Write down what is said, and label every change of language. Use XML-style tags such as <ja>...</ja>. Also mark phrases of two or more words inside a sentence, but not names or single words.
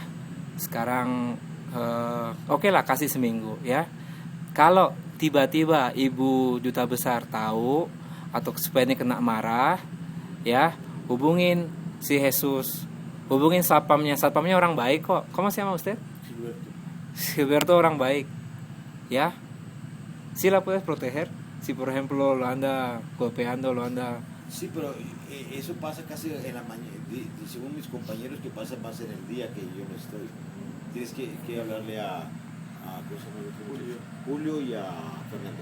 <id>Sekarang oke lah, kasih seminggu ya. Kalau tiba-tiba ibu duta besar tahu atau supaya ini kena marah, ya hubungin si Jesus, hubungin satpamnya orang baik kok.</id> <es>¿Cómo se llama usted? Gilberto</es> <id>orang baik, ya.</id> <es>Si la puedes proteger, si por ejemplo lo anda golpeando, lo anda. Sí, pero eso pasa casi en la mañana, según mis compañeros, que pasa más en el día que yo no estoy. Tienes que hablarle a ¿cómo se llama? Julio y a Fernando.</es>